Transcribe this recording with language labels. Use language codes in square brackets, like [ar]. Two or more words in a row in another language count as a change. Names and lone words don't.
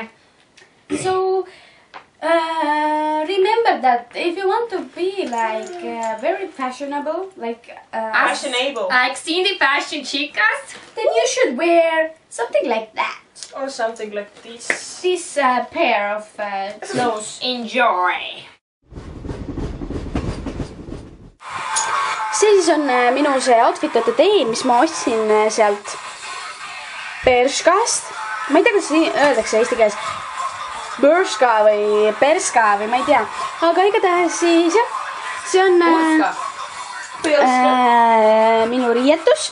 [en] So remember that if you want to be like very fashionable, like Fashionable. Like Cindy Fashion Chicas. then you should wear something like that. Or something like this. This pair of clothes. Enjoy. [et] See siis on minu see outfit'ute teen, mis ma ostsin sealt Bershkast. Ma ei tea, kuidas öeldakse eesti keeles. Bershka või Bershka või ma ei tea. Aga igatahes siis jah, see on minu riietus.